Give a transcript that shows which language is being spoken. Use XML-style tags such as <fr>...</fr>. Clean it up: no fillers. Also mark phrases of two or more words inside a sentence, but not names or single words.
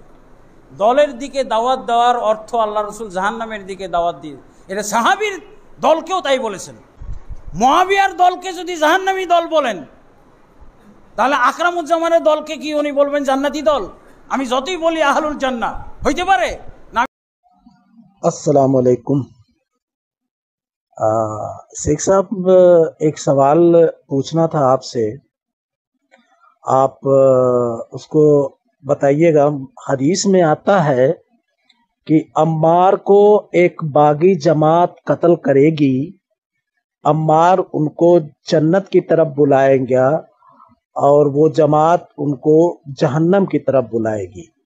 <bn>দলের দিকে দাওয়াত দেওয়ার অর্থ আল্লাহ রসুল জাহান্নামের দিকে দাওয়াত দিয়ে, এটা সাহাবীর দলকেও তাই বলেছেন। মুআবিয়ার দলকে যদি জাহান্নামী দল বলেন, তাহলে আকরামুজ্জামানের দলকে কি উনি বলবেন জান্নাতি দল? আমি যতই বলি</bn> <ar>أهل الجنة,</ar> <bn>হইতে পারে না।</bn> <ar>السلام عليكم.</ar> <hi>शेख साहब, एक सवाल पूछना था आपसे, आप उसको बताइएगा। हदीस में आता है कि अम्मार को एक बागी जमात कत्ल करेगी, अम्मार उनको जन्नत की तरफ बुलाएंगे और वो जमात उनको जहन्नम की तरफ बुलाएगी।</hi>